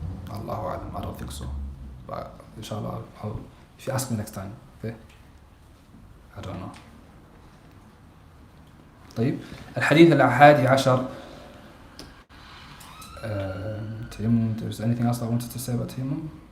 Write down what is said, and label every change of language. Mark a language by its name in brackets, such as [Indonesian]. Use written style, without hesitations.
[English] Allahu alam, I don't think so. But inshallah, if you ask me next time, okay? I don't know. [Arabic] طيب الحديث الحادي عشر تيمم. [English] There's anything else I wanted to say about tayammum?